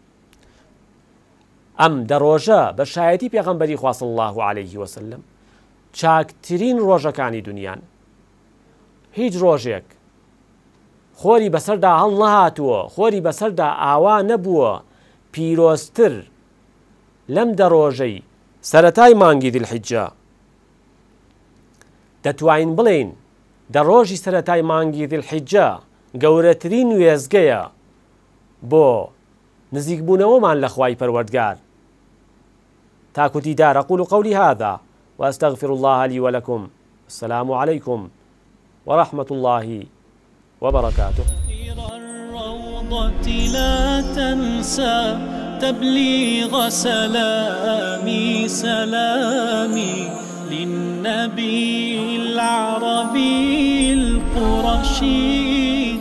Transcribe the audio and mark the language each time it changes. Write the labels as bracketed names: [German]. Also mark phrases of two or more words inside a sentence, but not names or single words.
[Central Kurdish] ئەم دەڕۆژە بە شایەتی پێغەمبەری خوا [Arabic] صلی الله عەلەیه وسلم [Central Kurdish] چاکترین ڕۆژەکانی دنیان هیچ ڕۆژێک خۆری بەسەردا هەڵ نەهاتووە خۆری بەسەردا ئاوا نەبووە پیرۆزتر لەم دەڕۆژەی سەرەتای مانگی دیلحیجە دەتوانین بڵێین دەڕۆژی سەرەتای مانگی دیلحیجە گەورەترین وێزگەیە بۆ نزیکبوونەوەمان لە خوای پەروەردگار تاکو دیدار [Arabic] أقول قولي هذا وأستغفر الله لي ولكم السلام عليكم ورحمة الله وبركاته. الروضة لا تنسى تبليغ سلامي للنبي العربي القرشي